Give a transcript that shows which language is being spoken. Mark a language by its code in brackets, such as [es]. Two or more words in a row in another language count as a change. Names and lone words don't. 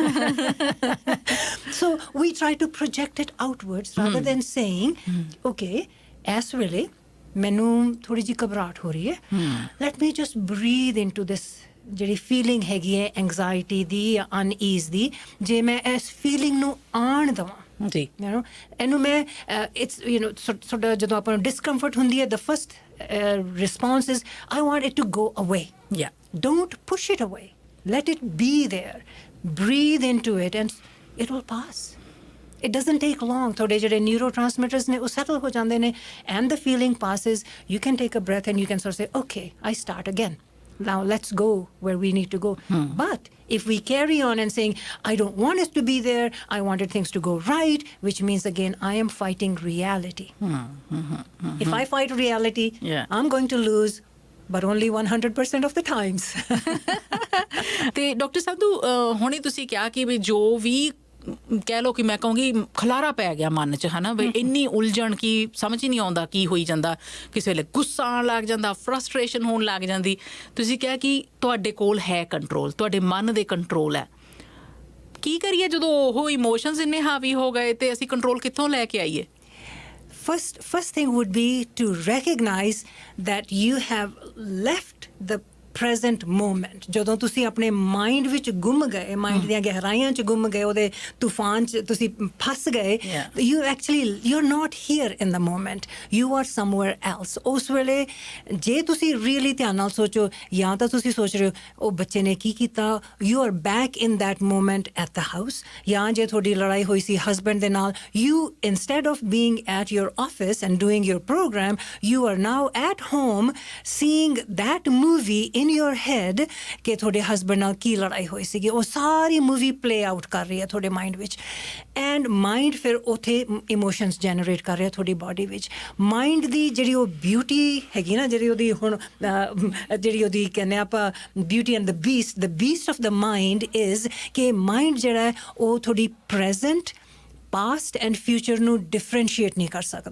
[en] so we try to project it outwards rather than saying okay [pa] ਇਸ ਵੇਲੇ ਮੈਨੂੰ ਥੋੜੀ ਜਿਹੀ ਘਬਰਾਹਟ ਹੋ ਰਹੀ ਹੈ, [en] let me just breathe into this [pa] ਜਿਹੜੀ ਫੀਲਿੰਗ ਹੈਗੀ ਹੈ ਐਂਗਜ਼ਾਇਟੀ ਦੀ ਜਾਂ ਅਨਈਜ਼ ਦੀ, ਜੇ ਮੈਂ ਇਸ ਫੀਲਿੰਗ ਨੂੰ ਆਣ ਦੇਵਾਂ ਜੀ ਇਹਨੂੰ ਮੈਂ [en] ਇਟਸ [pa] ਤੁਹਾਡਾ ਜਦੋਂ ਆਪਾਂ ਨੂੰ ਡਿਸਕੰਫਰਟ ਹੁੰਦੀ ਹੈ, [en] the first response is I want it to go away. ਯਾ Don't push it away. Let it be there. Breathe into it and it will pass. It doesn't take long. [pa] ਥੋੜੇ ਜਿਹੇ neurotransmitters ne ਉਹ settle ਹੋ ਜਾਂਦੇ ਨੇ [en] and the feeling passes. You can take a breath and you can sort of say, okay, I start again. Now let's go where we need to go. But if we carry on and saying, I don't want it to be there, I wanted things to go right, which means again, I am fighting reality. If I fight reality, Yeah. I'm going to lose, but only 100% of the times. [pa] ਤੇ ਡਾਕਟਰ ਸਾਧੂ ਹੁਣੇ ਤੁਸੀਂ ਕਿਹਾ ਕਿ ਵੀ ਜੋ ਵੀ ਕਹਿ ਲਓ ਕਿ ਮੈਂ ਕਹੂੰਗੀ ਖਲਾਰਾ ਪੈ ਗਿਆ ਮਨ 'ਚ, ਹਨਾ ਵੀ ਇੰਨੀ ਉਲਝਣ ਕੀ ਸਮਝ ਹੀ ਨਹੀਂ ਆਉਂਦਾ ਕੀ ਹੋਈ ਜਾਂਦਾ, ਕਿਸੇ ਵੇਲੇ ਗੁੱਸਾ ਆਉਣ ਲੱਗ ਜਾਂਦਾ, ਫਰਸਟ੍ਰੇਸ਼ਨ ਹੋਣ ਲੱਗ ਜਾਂਦੀ. ਤੁਸੀਂ ਕਿਹਾ ਕਿ ਤੁਹਾਡੇ ਕੋਲ ਹੈ ਕੰਟਰੋਲ, ਤੁਹਾਡੇ ਮਨ ਦੇ ਕੰਟਰੋਲ ਹੈ. ਕੀ ਕਰੀਏ ਜਦੋਂ ਉਹ ਇਮੋਸ਼ਨਸ ਇੰਨੇ ਹਾਵੀ ਹੋ ਗਏ ਤੇ ਅਸੀਂ ਕੰਟਰੋਲ ਕਿੱਥੋਂ ਲੈ ਕੇ ਆਈਏ? [en] First thing would be to recognize that you have left the present moment. [pa] ਜਦੋਂ ਤੁਸੀਂ ਆਪਣੇ ਮਾਈਂਡ ਵਿੱਚ ਗੁੰਮ ਗਏ, ਮਾਈਂਡ ਦੀਆਂ ਗਹਿਰਾਈਆਂ 'ਚ ਗੁੰਮ ਗਏ, ਉਹਦੇ ਤੂਫਾਨ 'ਚ ਤੁਸੀਂ ਫਸ ਗਏ, [en] you're not here in the moment. You are somewhere else. [pa] ਉਸ ਵੇਲੇ ਜੇ ਤੁਸੀਂ ਰੀਅਲੀ ਧਿਆਨ ਨਾਲ ਸੋਚੋ, ਜਾਂ ਤਾਂ ਤੁਸੀਂ ਸੋਚ ਰਹੇ ਹੋ ਉਹ ਬੱਚੇ ਨੇ ਕੀ ਕੀਤਾ, [en] you are back in that moment at the house. [pa] ਜਾਂ ਜੇ ਤੁਹਾਡੀ ਲੜਾਈ ਹੋਈ ਸੀ ਹਸਬੈਂਡ ਦੇ ਨਾਲ, [en] you instead of being at your office and doing your program, you are now at home seeing that movie in your head [pa] ਕਿ ਤੁਹਾਡੇ ਹਸਬੈਂਡ ਨਾਲ ਕੀ ਲੜਾਈ ਹੋਈ ਸੀਗੀ. ਉਹ ਸਾਰੀ ਮੂਵੀ [en] play out [pa] ਕਰ ਰਹੀ ਹੈ ਤੁਹਾਡੇ ਮਾਈਂਡ ਵਿੱਚ, [en] and mind [pa] ਫਿਰ ਉੱਥੇ [en] emotions generate [pa] ਕਰ ਰਿਹਾ ਤੁਹਾਡੀ ਬਾਡੀ ਵਿੱਚ. ਮਾਈਂਡ ਦੀ ਜਿਹੜੀ ਉਹ ਬਿਊਟੀ ਹੈਗੀ ਨਾ, ਜਿਹੜੀ ਉਹਦੀ ਹੁਣ ਜਿਹੜੀ ਉਹਦੀ ਕਹਿੰਦੇ ਆਪਾਂ [en] beauty and the beast of the mind is [pa] ਕਿ ਮਾਈਂਡ ਜਿਹੜਾ ਹੈ ਉਹ ਤੁਹਾਡੀ ਪ੍ਰੈਜ਼ੈਂਟ, [en] past and future [pa] ਨੂੰ ਡਿਫਰੈਂਸ਼ੀਏਟ ਨਹੀਂ ਕਰ ਸਕਦਾ.